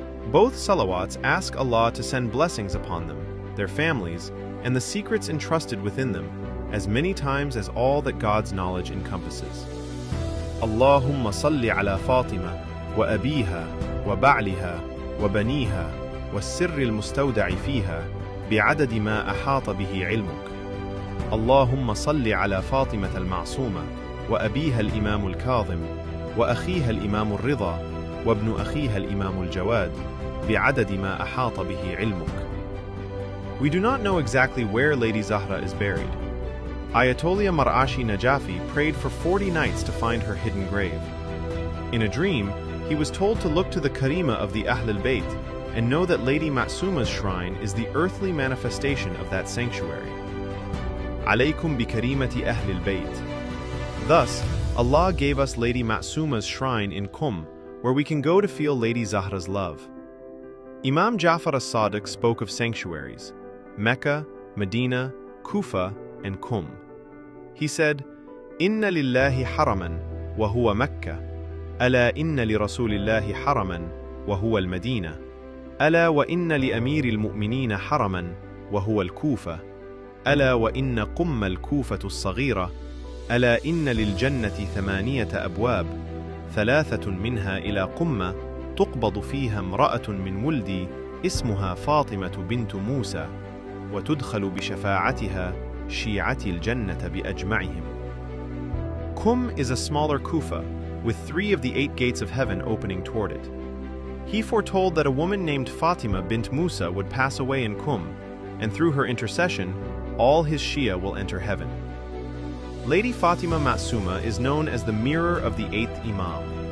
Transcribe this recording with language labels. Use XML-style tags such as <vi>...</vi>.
<en>Both salawats ask Allah to send blessings upon them, their families, and the secrets entrusted within them, as many times as all that God's knowledge encompasses.</en> <ar>Allahumma salli ala Fatima wa abiha wa ba'liha wa baniha wa sirri al-mustawda'i fiha بعدد ما أحاط به علمك. اللهم صل على فاطمة المعصومة وأبيها الإمام الكاظم وأخيها الإمام الرضا وابن أخيها الإمام الجواد بعدد ما أحاط به علمك.</ar> <en>We do not know exactly where Lady Zahra is buried. Ayatollah Mar'ashi Najafi prayed for 40 nights to find her hidden grave. In a dream, he was told to look to the Karima of the Ahlul Bayt and know that Lady Ma'suma's shrine is the earthly manifestation of that sanctuary.</en> <ar>Alaykum bi karimati ahlil bayt.</ar> <en>Thus, Allah gave us Lady Ma'suma's shrine in Qum, where we can go to feel Lady Zahra's love. Imam Ja'far as-Sadiq spoke of sanctuaries, Mecca, Medina, Kufa, and Qum. He said,</en> <ar>Inna lillahi haraman, wa huwa Mecca. Ala inna li Rasulillahi haraman, wa huwa al-Madina. ألا وإن لأمير المؤمنين حرما وهو الكوفة. ألا وإن قم الكوفة الصغيرة. ألا إن للجنة 8 أبواب 3 منها إلى قمة تقبض فيها امرأة من ولدي اسمها فاطمة بنت موسى وتدخل بشفاعتها شيعتي الجنة بأجمعهم.</ar> <en>Qum is a smaller Kufa with 3 of the 8 gates of heaven opening toward it. He foretold that a woman named Fatima bint Musa would pass away in Qum, and through her intercession, all his Shia will enter heaven. Lady Fatima Ma'suma is known as the mirror of the 8th Imam.</en>